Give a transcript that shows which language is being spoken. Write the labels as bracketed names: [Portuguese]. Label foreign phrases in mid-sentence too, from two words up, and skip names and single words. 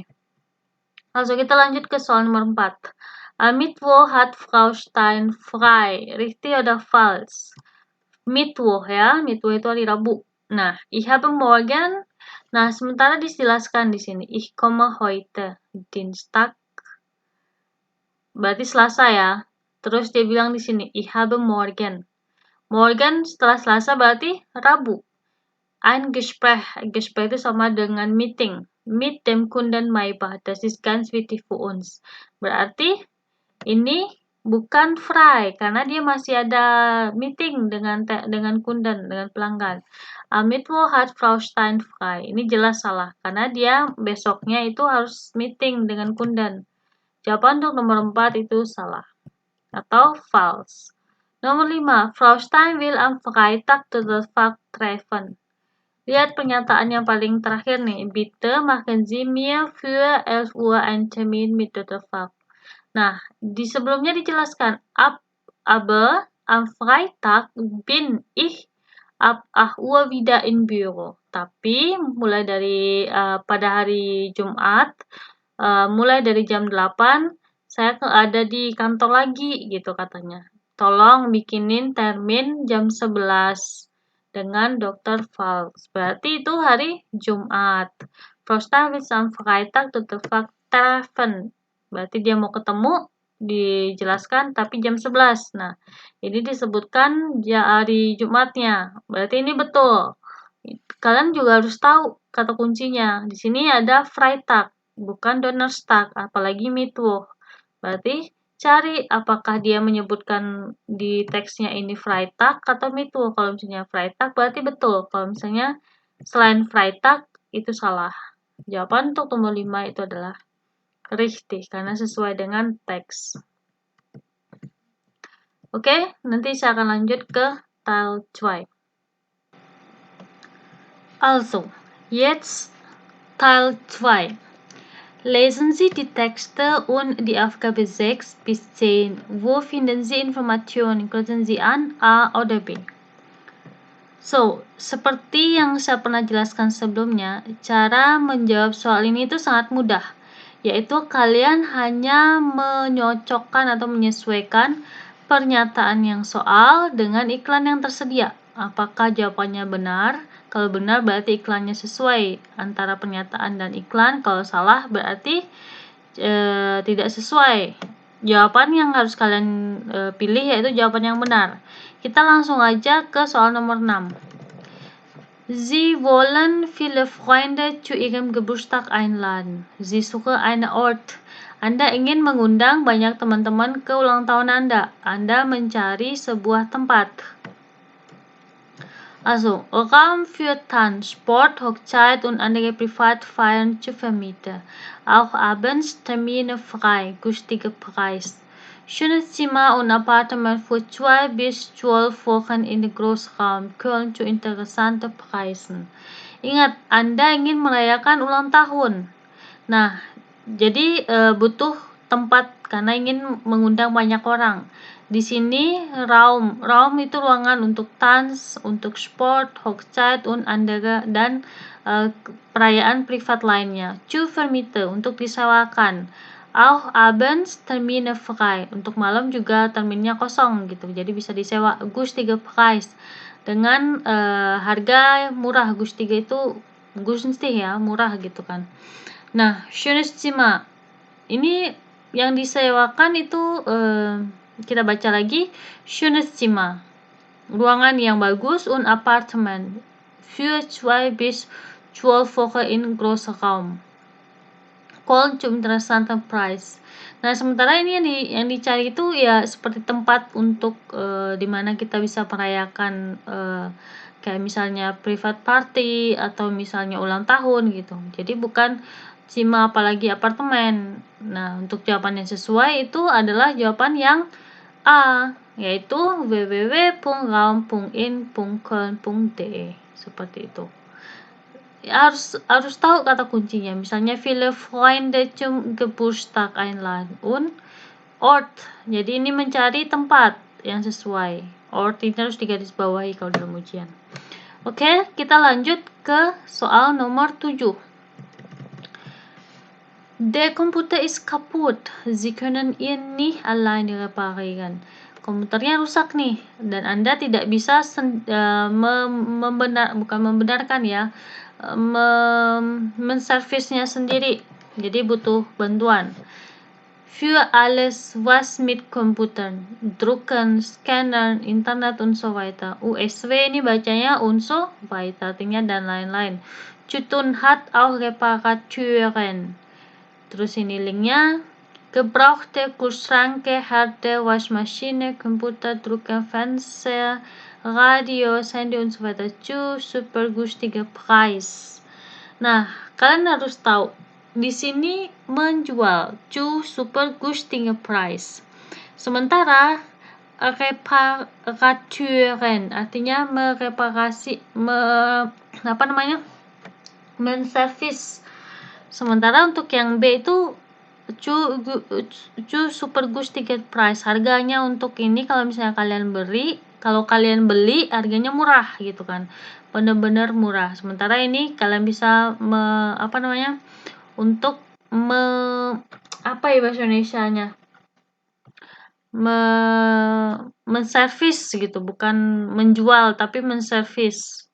[Indonesian] Langsung kita lanjut ke soal nomor 4. [German] Am Mittwoch hat Frau Stein frei. Richtig oder falsch? [Indonesian] Mittwoch ya, Mittwoch itu hari Rabu. Nah, [German] ich habe morgen. [Indonesian] Nah, sementara dijelaskan di sini. [German] Ich komme heute, Dienstag. [Indonesian] Berarti Selasa ya. Terus dia bilang di sini, [German] ich habe morgen. [Indonesian] Morgen setelah Selasa berarti Rabu. [German] Ein Gespräch. [Indonesian] Gespräch itu sama dengan meeting. [German] Mit dem Kunden Maybach. Das ist ganz wichtig für uns. [Indonesian] Berarti ini bukan frei karena dia masih ada meeting dengan kunden, dengan pelanggan. [German] Am Mittwoch hat Frau Stein frei. [Indonesian] Ini jelas salah karena dia besoknya itu harus meeting dengan kunden. Jawaban untuk nomor 4 itu salah atau false. Nomor 5, [German] Frau Stein will am Freitag Dr. Falk treffen. [Indonesian] Lihat pernyataan yang paling terakhir nih. [German] Bitte machen Sie mir für 11 Uhr einen Termin mit Dr. Falk. [Indonesian] Nah, di sebelumnya dijelaskan [German] aber am Freitag bin ich ab 8 Uhr wieder in Büro. [Indonesian] Tapi mulai dari pada hari Jumat, mulai dari jam 8 saya ada di kantor lagi gitu katanya. Tolong bikinin termin jam 11 dengan Dr. Falks. Berarti itu hari Jumat. [German] Frosta bis am Freitag Dr. Falk treffen. [Indonesian] Berarti dia mau ketemu, dijelaskan tapi jam 11. Nah, ini disebutkan hari Jumatnya. Berarti ini betul. Kalian juga harus tahu kata kuncinya. Di sini ada Freitag, bukan Donnerstag, apalagi Mittwoch. Berarti cari apakah dia menyebutkan di teksnya ini Freitag atau Mittwoch. Kalau misalnya Freitag berarti betul. Kalau misalnya selain Freitag itu salah. Jawaban untuk nomor 5 itu adalah richtig karena sesuai dengan teks. Oke, nanti saya akan lanjut ke Teil 2. [German] Also, jetzt Teil 2. Lesen Sie die Texte und die Aufgabe 6 bis 10. Wo finden Sie Informationen? Kreuzen Sie an A oder B. So, [Indonesian] seperti yang saya pernah jelaskan sebelumnya, cara menjawab soal ini itu sangat mudah, yaitu kalian hanya menyocokkan atau menyesuaikan pernyataan yang soal dengan iklan yang tersedia. Apakah jawabannya benar? Kalau benar berarti iklannya sesuai antara pernyataan dan iklan. Kalau salah berarti tidak sesuai. Jawaban yang harus kalian pilih yaitu jawaban yang benar. Kita langsung aja ke soal nomor 6. [German] Sie wollen viele Freunde zu ihrem Geburtstag einladen. Sie suchen einen Ort. [Indonesian] Anda ingin mengundang banyak teman-teman ke ulang tahun Anda. Anda mencari sebuah tempat. [German] Also, Raum für Tanz, Sport, Hochzeit und andere Privatfeiern zu vermieten. Auch abends Termine frei, günstiger Preis. Schönes Zimmer und Appartement für 2 bis 12 Wochen in Großraum Köln zu interessanten Preisen. [Indonesian] Ingat, Anda ingin merayakan ulang tahun. Nah, jadi butuh tempat karena ingin mengundang banyak orang. Di sini Raum itu ruangan untuk Tanz, untuk Sport, [German] Hochzeit und andere [Indonesian] dan perayaan privat lainnya. [German] Zu vermieten [Indonesian] untuk disewakan. [German] Auch abends Termine frei. [Indonesian] Untuk malam juga terminnya kosong gitu. Jadi bisa disewa. [German] Günstiger Preis. [Indonesian] Dengan harga murah. Günstiger itu günstig ya, murah gitu kan. Nah, [German] schönes Zimmer. [Indonesian] Ini yang disewakan itu kita baca lagi, [German] schönes Zimmer. [Indonesian] Ruangan yang bagus [German] und Appartement für 2 bis 12 Wochen in Großraum. Köln zum interessanten Preis. [Indonesian] Nah, sementara ini yang dicari itu ya seperti tempat untuk di mana kita bisa merayakan kayak misalnya [English] private party [Indonesian] atau misalnya ulang tahun gitu. Jadi bukan Zimmer apalagi apartemen. Nah, untuk jawaban yang sesuai itu adalah jawaban yang A, yaitu www.raum.in.köln.de. Seperti itu. Ya, harus tahu kata kuncinya. [German] Misalnya viele Freunde zum Geburtstag einladen und Ort. [Indonesian] Jadi ini mencari tempat yang sesuai. Ort ini harus digarisbawahi kalau dalam ujian. Oke, kita lanjut ke soal nomor 7. [German] Der Computer ist kaputt. Sie können ihn nicht alleine reparieren. [Indonesian] Komputernya rusak nih dan Anda tidak bisa membenarkan ya, menservisnya sendiri. Jadi butuh bantuan. [German] Für alles was mit Computern, Drucken, Scannen, Internet und so weiter. [Indonesian] USW ini bacanya [German] und so weiter, [Indonesian] artinya dan lain-lain. [German] Zu tun hat auch Reparaturen. [Indonesian] Terus ini linknya, [German] gebrauchte Kühlschränke, Herde, Waschmaschine, Computer, Drucker, Fernseher, Radio, Handy und so weiter zu super günstiger Preis. [Indonesian] Nah, kalian harus tahu di sini menjual [German] zu super günstiger Preis. [Indonesian] Sementara reparaturen artinya mereparasi, menservis. Sementara untuk yang B itu [German] cu super günstiger Preis. [Indonesian] Harganya untuk ini kalau misalnya kalian beli harganya murah gitu kan. Benar-benar murah. Sementara ini kalian bisa untuk apa ya bahasa Indonesianya? Menservis gitu, bukan menjual tapi menservis.